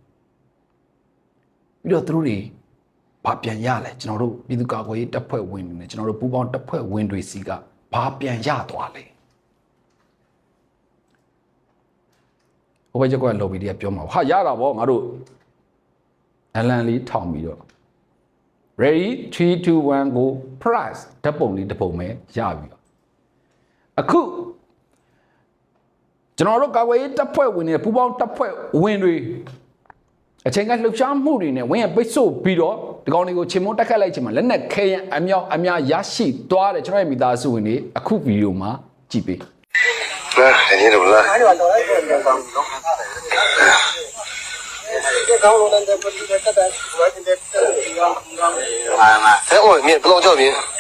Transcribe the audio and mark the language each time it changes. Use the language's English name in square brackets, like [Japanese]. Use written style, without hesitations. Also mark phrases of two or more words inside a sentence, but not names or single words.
[Burmese] ပြီးတော့သူတို့တွေဘာပြန်ရလဲကျွန်တော်တို့ပြည်သူ့ကာကွယ်ရေးတပ်ဖွဲ့ဝင်တွေနဲ့ကျွန်တော်တို့ပူးပေါင်းတပ်ဖွဲ့ဝင်တွေစီကဘာပြန်ရသွားလဲ ဟိုဘက်ကျောက်ကလော်ဘီတွေကပြောမှာဟာရတာဗောငါတို့အလံလေးထောင်ပြီးတော့ [English] ready 3 2 1 go price [Burmese] ဓာတ်ပုံလေးတစ်ပုံပဲရပြီအခု ကျွန်တော်တို့ကာကွယ်ရေးတပ်ဖွဲ့ဝင်တွေပူးပေါင်းတပ်ဖွဲ့ဝင်တွေအချိန်ကလှုပ်ရှားမှုတွေနဲ့ဝင်းရပိတ်ဆို့ပြီးတော့ဒီကောင်တွေကိုချေမုန်းတက်ခတ်လိုက်ချင်မှာလက်နက်ခဲယမ်းအမြောက်အများရရှိသွားတယ်ကျွန်တော်ရဲ့မိသားစုဝင်တွေအခုဗီဒီယိုမှာကြည့်ပေး [Chinese] 肯定的不啦？在外面不让叫名。